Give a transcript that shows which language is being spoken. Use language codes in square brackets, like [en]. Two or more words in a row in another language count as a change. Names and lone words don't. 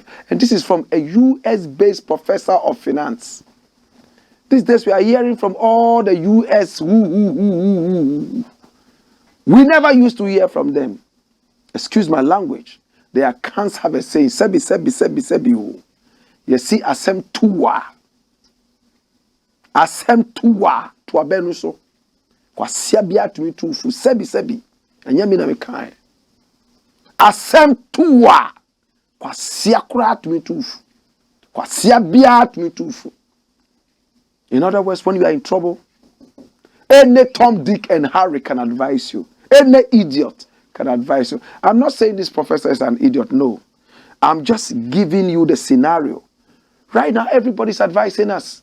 [en] And this is from a US-based professor of finance. These days we are hearing from all the US. We never used to hear from them. Excuse my language. Their cans have a saying, [ak] sebi, sebi, sebi, sebi. [en] You see, [ak] asem tuwa. Asem tuwa. Tuwa benuso. Kwa siabia tumitufu. Sebi, sebi. Anyami na mekai. Asem tuwa. Kwa siakura tumitufu. Kwa siabia tumitufu. [en] In other words, when you are in trouble, any Tom, Dick, and Harry can advise you. Any idiot can advise you. I'm not saying this professor is an idiot, no. I'm just giving you the scenario. Right now, everybody's advising us.